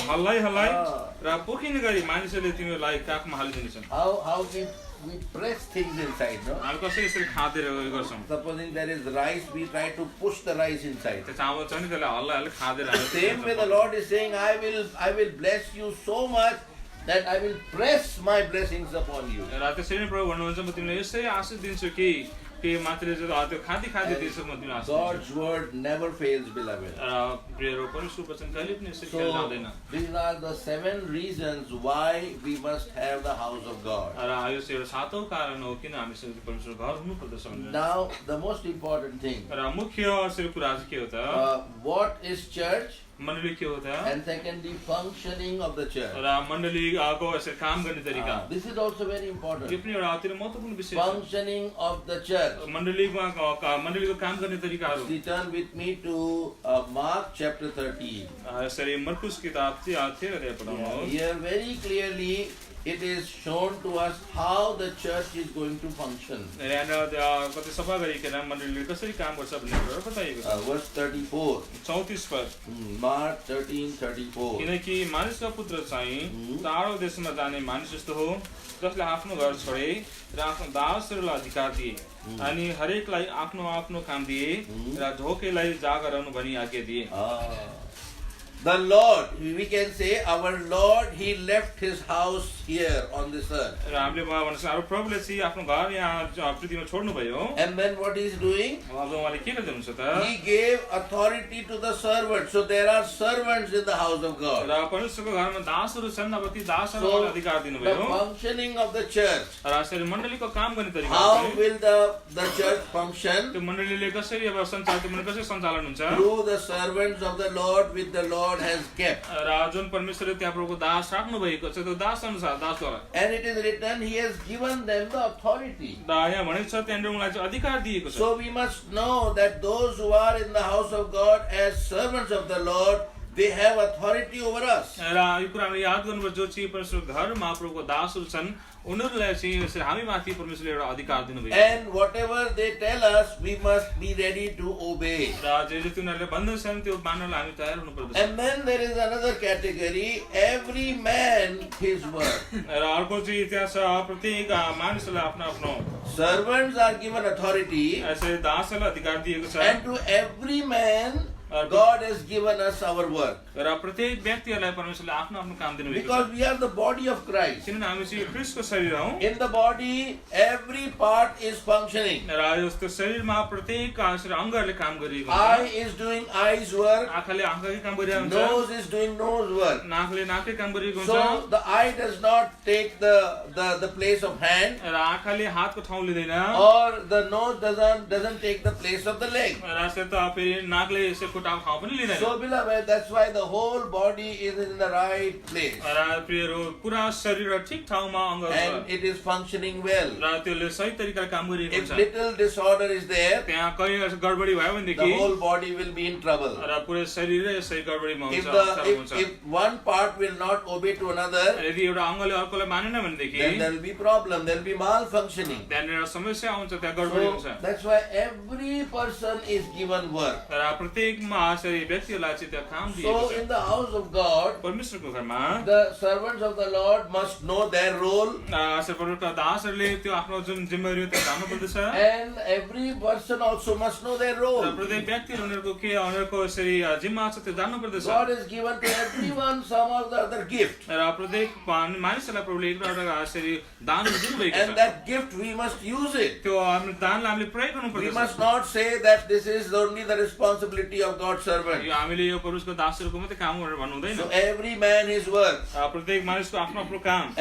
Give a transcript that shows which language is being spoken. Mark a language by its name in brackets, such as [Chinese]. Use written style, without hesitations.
[Nepali] हल्लाई हल्लाई र पोखिने गरी मानिसहरूले तिमीहरूलाई काखमा हालिदिनेछन्। [English] How we press things inside, no? [Nepali] हामी कसरी यसरी खाँदेर गर्छौँ। [English] Supposing there is rice, we try to push the rice inside. [Nepali] त्यो चामल छ नि त्यसलाई हल्ला हल्ला खाँदेर [English] Same way the Lord is saying, I will bless you so much that I will press my blessings upon you. [Nepali] र त्यसरी नै प्रभु भन्नुहुन्छ म तिमीलाई यसै आशीष दिन्छु कि मात्रले त्यो खादी खादी दिन्छु म तिमीलाई आशीष दिन्छु। [English] God's word never fails, beloved. [Nepali] र प्रियहरू परमेश्वर वचन कहिले पनि यसरी फेल जाँदैन। [English] These are the 7 reasons why we must have the house of God. [Nepali] र यो चाहिँ एउटा सातौं कारण हो किन हामी परमेश्वर घर हुनु पर्दछ भनेर। [English] Now the most important thing. [Nepali] र मुख्य यसरी कुरा चाहिँ के हो त? [English] What is church? [Nepali] मण्डली के हो त? [English] And secondly, functioning of the church. [Nepali] र मण्डलीको यसरी काम गर्ने तरिका। [English] This is also very important. [Nepali] यो पनि एउटा अति महत्त्वपूर्ण विषय छ। [English] Functioning of the church. [Nepali] मण्डलीको काम गर्ने तरिकाहरू। [English] Return with me to Mark chapter 13. [Nepali] यसरी मर्कुस किताब 13 अध्याय पढाउनुहोस्। [English] Here very clearly it is shown to us how the church is going to function. [Nepali] यहाँ कति सफा गरिकन मण्डलीले कसरी काम गर्छ भन्ने कुरा बताइएको छ। [English] Verse 34. [Nepali] 34 पद। [English] Mark 13:34. [Nepali] किनकि मानिसका पुत्र चाहिँ टाढो देशमा जाने मानिस जस्तो हो जसले आफ्नो घर छोडे र आफ्नो दासहरूलाई अधिकार दिए अनि हरेकलाई आफ्नो आफ्नो काम दिए र ढोकेलाई जागा रहनु भनी आज्ञा दिए। [English] The Lord, we can say our Lord, He left His house here on this earth. [Nepali] र हामीले भन्न सक्छौँ प्रभुले चाहिँ आफ्नो घर यहाँ पृथ्वीमा छोड्नु भयो। [English] And then what He is doing? [Nepali] अब उहाँले के गर्नुहुन्छ त? [English] He gave authority to the servants. So there are servants in the house of God. [Nepali] र परमेश्वरको घरमा दासहरू छन् अब ती दासहरूलाई अधिकार [English] The [Nepali] दिनुभयो। [English] functioning of the church. [Nepali] र यसरी मण्डलीको काम गर्ने तरिका [English] How will the church function? [Nepali] त्यो मण्डलीले कसरी अब सञ्चालन कसरी सञ्चालन हुन्छ? [English] Through the servants of the Lord which the Lord has kept. [Nepali] र जुन परमेश्वरले त्यहाँ प्रभुको दास राख्नु भएको छ त्यो दास अनुसार दासद्वारा। [English] And it is written, He has given them the authority. [Nepali] र यहाँ भनेको छ त्यहाँनिर उनीलाई चाहिँ अधिकार दिएको छ। [English] So we must know that those who are in the house of God as servants of the Lord, they have authority over us. [Nepali] र यो कुरा हामीले याद गर्नुपर्छ जो चाहिँ परमेश्वरको घर महाप्रभुको दासहरू छन् उनीहरूलाई चाहिँ यसरी हामी माथि परमेश्वरले एउटा अधिकार दिनुभयो [English] And whatever they tell us, we must be ready to obey. [Nepali] र जे जे उनीहरूले भन्दछन् त्यो मान्नलाई हामी तयार हुनुपर्दछ [English] And then there is another category, every man his work. [Nepali] र अर्को चाहिँ त्यहाँ छ प्रत्येक मानिसलाई आफ्नो आफ्नो [English] Servants are given authority, [Nepali] यसरी दासहरूलाई अधिकार दिएको छ [English] and to every man God has given us our work. [Nepali] र प्रत्येक व्यक्तिहरूलाई परमेश्वरले आफ्नो आफ्नो काम दिनुभएको छ [English] Because we are the body of Christ. [Nepali] किनभने हामी चाहिँ क्रिस्टको शरीर हौ [English] In the body, every part is functioning. [Nepali] र यस्तो शरीरमा प्रत्येक अङ्गहरूले काम गरिएको [English] Eye [Nepali] हुन्छ [English] is doing eye's work. [Nepali] आँखाले आँखाकै काम गरिरहेको हुन्छ [English] Nose is doing nose work. [Nepali] नाकले नाकै काम गरिरहेको हुन्छ [English] So the eye does not take the place of hand, [Nepali] र आँखाले हातको ठाउँ लिँदैन [English] or the nose doesn't take the place of the leg. [Nepali] र यसरी त फेरि नाकले यसो खुट्टाको ठाउँ पनि लिँदैन [English] So beloved, that's why the whole body is in the right place, [Nepali] र प्रियहरू पुरा शरीर ठिक ठाउँमा अङ्ग [English] and it is functioning well. [Nepali] र त्यसले सही तरिकाले काम गरिरहेको [English] If [Nepali] हुन्छ [English] little disorder is there, [Nepali] त्यहाँ कहीँ गडबडी भयो [English] the [Nepali] भनेदेखि [English] whole body will be in trouble. [Nepali] र पुरै शरीर यसै गडबडीमा [English] If [Nepali] हुन्छ अप्ठ्यारो हुन्छ [English] if one part will not obey to another, [Nepali] यदि एउटा अङ्गले अर्कोलाई मानेन भनेदेखि [English] then there will be problem. There will be malfunctioning. [Nepali] त्यहाँनिर समस्या आउँछ त्यहाँ गडबडी हुन्छ [English] So that's why every person is given work. [Nepali] र प्रत्येकमा यसरी व्यक्तिहरूलाई चाहिँ त्यहाँ काम दिएको [English] So [Nepali] छ [English] in the house of God, [Nepali] परमेश्वरको घरमा [English] the servants of the Lord must know their role, [Nepali] परमेश्वरका दासहरूले त्यो आफ्नो जुन जिम्मेवारी हो त्यो जान्नु पर्दछ [English] and every person also must know their [Nepali] र [English] role. [Nepali] प्रत्येक व्यक्तिहरू उनीहरूको के उनीहरूको यसरी जिम्मा छ त्यो जान्नु पर्दछ [English] God has given to everyone some of the other gift, [Nepali] र प्रत्येक मानिसहरूलाई प्रभुले एउटा यसरी दान दिनुभएको [English] and [Nepali] छ [English] that gift we must use it. [Nepali] त्यो हाम्रो दानलाई हामीले प्रयोग गर्नु [English] We [Nepali] पर्दछ [English] must not say that this is only the responsibility of God's servant. [Nepali] यो हामीले यो परमेश्वरको दासहरूको मात्रै काम गरेर भन्नु हुँदैन [English] So every man his work. [Nepali] प्रत्येक मानिसको आफ्नो आफ्नो काम